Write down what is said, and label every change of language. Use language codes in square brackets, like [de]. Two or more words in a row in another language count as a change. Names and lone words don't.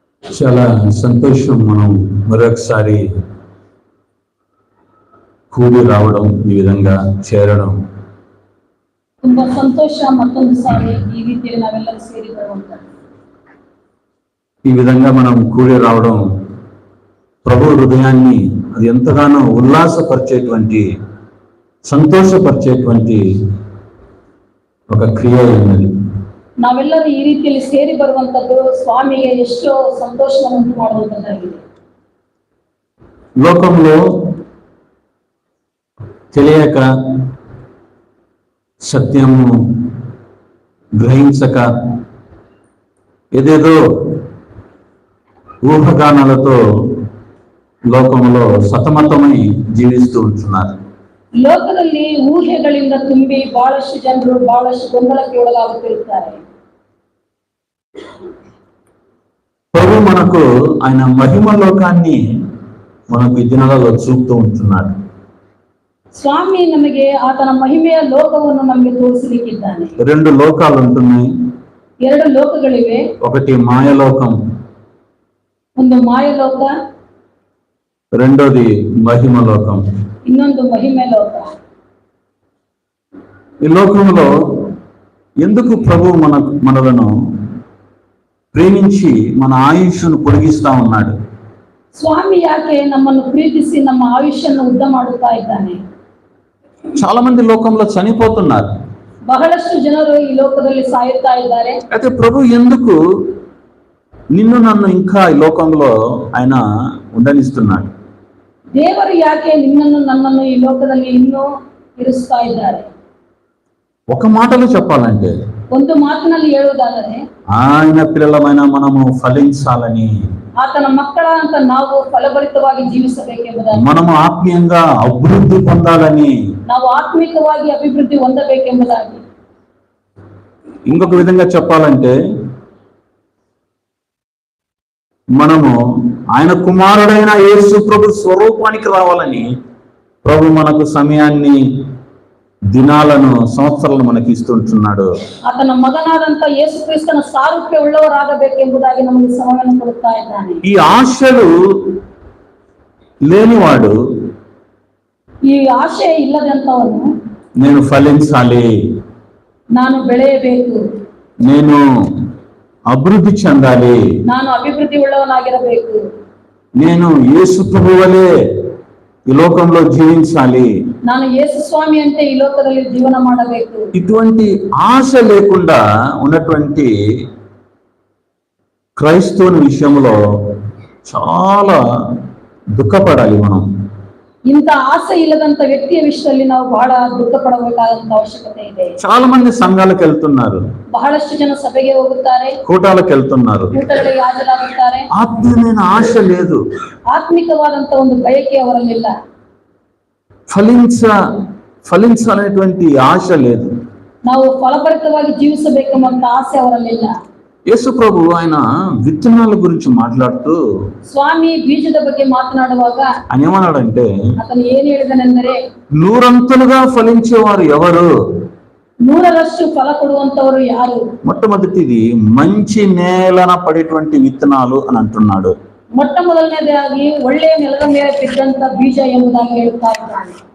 [te] చాలా సంతోషం మనం మరొకసారి కూడి రావడం, ఈ విధంగా చేరడం. [kn] ತುಂಬಾ ಸಂತೋಷ ಮತ್ತೊಂದು ಸಾರಿ ಈ ರೀತಿಯಲ್ಲಿ ನಾವೆಲ್ಲರೂ ಸೇರಿ ಬರುವಂತದ್ದು. [te] ఈ విధంగా మనం కూడి రావడం ప్రభు హృదయాన్ని అది ఎంతగానో ఉల్లాసపరిచేటువంటి, సంతోషపరిచేటువంటి ఒక క్రియ ఉన్నది. [kn] ನಾವೆಲ್ಲರೂ ಈ ರೀತಿಯಲ್ಲಿ ಸೇರಿ ಬರುವಂತದ್ದು ಸ್ವಾಮಿಗೆ ಎಷ್ಟೋ ಸಂತೋಷವನ್ನು ಉಂಟು ಮಾಡುವಂತದ್ದಾಗಿದೆ. [te] లోకంలో తెలియక, సత్యము గ్రహించక, ఏదేదో ఊహగానాలతో లోకంలో సతమతమై జీవిస్తూ ఉంటున్నారు. [kn] ಲೋಕದಲ್ಲಿ ಊಹೆಗಳಿಂದ ತುಂಬಿ ಬಹಳಷ್ಟು ಜನರು ಬಹಳಷ್ಟು ಗೊಂದಲಕ್ಕೆ ಒಳಗಾಗುತ್ತಿರುತ್ತಾರೆ. [te] ప్రభు మనకు ఆయన మహిమ లోకాన్ని మనకు ఈ దినాలలో చూపుతూ ఉంటున్నాడు. [kn] స్వామి ನಮಗೆ ಆತನ ಮಹಿಮೆಯ ಲೋಕವನ್ನು ನಮಗೆ ತೋರಿಸಲಿಕ್ಕಿದ್ದಾನೆ. [te] రెండు లోకాలు ఉంటున్నాయి. [kn] ಎರಡು ಲೋಕಗಳಿವೆ. [te] ఒకటి మాయలోకం, [kn] ಒಂದು ಮಾಯಲೋಕ, [te] రెండోది మహిమ లోకం. [kn] ಇನ್ನೊಂದು ಮಹಿಮೆ ಲೋಕ. [te] ఈ లోకంలో ఎందుకు ప్రభు మనలను ప్రేమించి మన ఆయుష్ను పొడిగిస్తా ఉన్నాడు? [kn] ಸ್ವಾಮಿ ಯಾಕೆ ನಮ್ಮನ್ನು ಪ್ರೀತಿಸಿ ನಮ್ಮ ಆಯುಷ್ಯನ್ನು ಉದ್ದ ಮಾಡುತ್ತಾ ಇದ್ದಾನೆ? [te] చాలా మంది లోకంలో చనిపోతున్నారు. [kn] ಬಹಳಷ್ಟು ಜನರು ಈ ಲೋಕದಲ್ಲಿ ಸಾಯುತ್ತಾ ಇದ್ದಾರೆ. [te] అయితే ప్రభు ఎందుకు నిన్ను నన్ను ఇంకా ఈ లోకంలో ఆయన ఉండనిస్తున్నాడు? [kn] ದೇವರು ಯಾಕೆ ನಿನ್ನನ್ನು ನನ್ನನ್ನು ಈ ಲೋಕದಲ್ಲಿ ಇನ್ನೂ ಇರಿಸ್ತಾ ಇದ್ದಾರೆ? [te] ఒక మాటలో చెప్పాలంటే, [kn] ಒಂದು ಮಾತಿನಲ್ಲಿ ಹೇಳುವುದಾದರೆ, [te] ఆయన పిల్లలమైన మనము ఫలించాలని, [kn] ಆತನ ಮಕ್ಕಳ ಅಂತ ನಾವು ಫಲಭರಿತವಾಗಿ ಜೀವಿಸಬೇಕೆಂಬುದಾಗಿ, [te] మనము ఆత్మీయంగా అభివృద్ధి పొందాలని, [kn] ನಾವು ಆತ್ಮಿಕವಾಗಿ ಅಭಿವೃದ್ಧಿ ಹೊಂದಬೇಕೆಂಬುದಾಗಿ, [te] ఇంకొక విధంగా చెప్పాలంటే మనము ఆయన కుమారుడైన యేసు ప్రభు స్వరూపానికి రావాలని ప్రభు మనకు సమయాన్ని, దినాలను, సంవత్సరాలను మనకి ఇస్తుంటున్నాడు. [kn] ಆತನ ಮಗನಾದಂತ ಯೇಸು ಕ್ರಿಸ್ತನ ಸಾರೂಪ್ಯ ಉಳ್ಳವರಾಗಬೇಕೆಂಬುದಾಗಿ ನಮಗೆ ಸಮಯವನ್ನು ಕೊಡುತ್ತಾ ಇದ್ದಾನೆ. [te] ఈ ఆశలు లేనివాడు, [kn] ಈ ಆಶೆ ಇಲ್ಲದಂತವನು, [te] నేను ఫలించాలి, [kn] ನಾನು ಬೆಳೆಯಬೇಕು, [te] నేను అభివృద్ధి చెందాలి, [kn] ನಾನು ಅಭಿವೃದ್ಧಿ ಉಳ್ಳವನಾಗಿರಬೇಕು, [te] నేను యేసు ప్రభు వలె ఈ లోకంలో జీవించాలి, [kn] ನಾನು ಯೇಸು ಸ್ವಾಮಿ ಅಂತೆ ಈ ಲೋಕದಲ್ಲಿ ಜೀವನ ಮಾಡಬೇಕು, [te] ఇటువంటి ఆశ లేకుండా ఉన్నటువంటి క్రైస్తవుని విషయంలో చాలా దుఃఖపడాలి మనం. [kn] ಇಂಥ ಆಸೆ ಇಲ್ಲದಂತ ವ್ಯಕ್ತಿಯ ವಿಷಯದಲ್ಲಿ ನಾವು ಬಹಳ ದುಃಖ ಪಡಬೇಕಾದಂತ ಅವಶ್ಯಕತೆ ಇದೆ. [te] చాలా మంది సంఘాలకు వెళ్తున్నారు, [kn] ಬಹಳಷ್ಟು ಜನ ಸಭೆಗೆ ಹೋಗುತ್ತಾರೆ, [te] కూటాలకు వెళ్తున్నారు, [kn] ಕೂಟಗಳಿಗೆ ಹಾಜರಾಗುತ್ತಾರೆ. [te] ఆత్మీయమైన ఆశ లేదు, [kn] ಆತ್ಮಿಕವಾದಂತ ಒಂದು ಬಯಕೆ ಅವರಲ್ಲಿಲ್ಲ, [te] ఫలించాలనేటువంటి ఆశ లేదు. [kn] ನಾವು ಫಲಭರಿತವಾಗಿ ಜೀವಿಸಬೇಕೆಂಬಂತ ಆಸೆ ಅವರಲ್ಲಿಲ್ಲ. [te] యేసు ప్రభు ఆయన విత్తనాల గురించి మాట్లాడుతూ [kn] ಸ್ವಾಮಿ ಬೀಜದ ಬಗ್ಗೆ ಮಾತನಾಡುವಾಗ [te] ఆయన ఏమన్నాడంటే, [kn] ಆತನು ಏನು ಹೇಳಿದನೆಂದರೆ, [te] నూరంతలుగా ఫలించేవారు ఎవరు? [kn] 100ರಷ್ಟು ಫಲ ಕೊಡುವಂತವರು ಯಾರು? [te] మొట్టమొదటిది మంచి నేలన పడేటువంటి విత్తనాలు అని అంటున్నాడు. [kn] ಮೊಟ್ಟ ಮೊದಲನೇದಾಗಿ ಒಳ್ಳೆಯ ನೆಲದ ಮೇಲೆ ಬಿದ್ದಂತ ಬೀಜ ಎಂಬುದಾಗಿ ಹೇಳುತ್ತಾ ಇದ್ದಾನೆ.